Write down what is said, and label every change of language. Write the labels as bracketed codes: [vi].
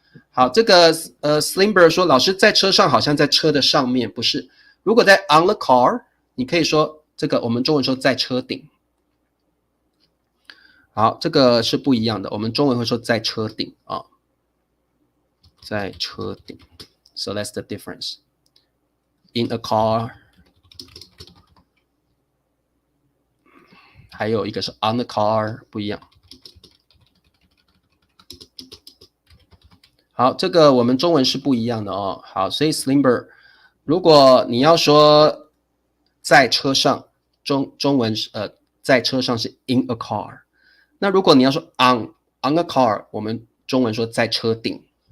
[zh] 好，这个Slimber 说，老师在车上好像在车的上面，不是。如果在 on the car， 你可以说这个我们中文说在车顶。好，这个是不一样的，我们中文会说在车顶在车顶。 [en] So that's the difference. In a car， [zh] 还有一个是 [en] on the car， [zh] 不一样。好，这个我们中文是不一样的好，所以 Slimber， 如果你要说在车上，中文在车上是 in a car。那如果你要说 on a car， 我们中文说在车顶。